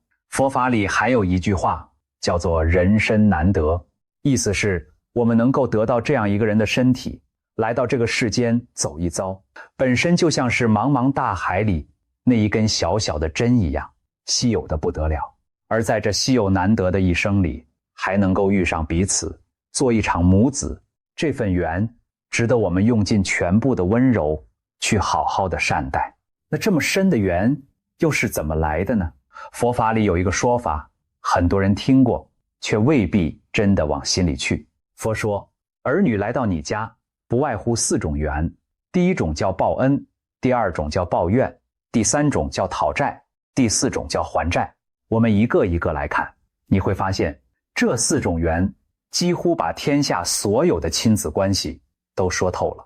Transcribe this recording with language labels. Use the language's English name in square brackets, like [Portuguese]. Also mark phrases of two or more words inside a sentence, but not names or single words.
[Chinese] 佛法裡還有一句話叫做人身難得，意思是我們能夠得到這樣一個人的身體， 來到這個世間走一遭，本身就像是茫茫大海裡那一根小小的針一樣，稀有的不得了。而在這稀有難得的一生裡，還能夠遇上彼此，做一場母子，這份緣值得我們用盡全部的溫柔去好好的善待。那這麼深的緣又是怎麼來的呢？佛法裡有一個說法，很多人聽過，卻未必真的往心裡去。佛說，兒女來到你家，不外乎4種緣，第一種叫報恩，第二種叫報怨，第三種叫討債，第4種叫還債。我們一個一個來看，你會發現這4種緣幾乎把天下所有的親子關係都說透了。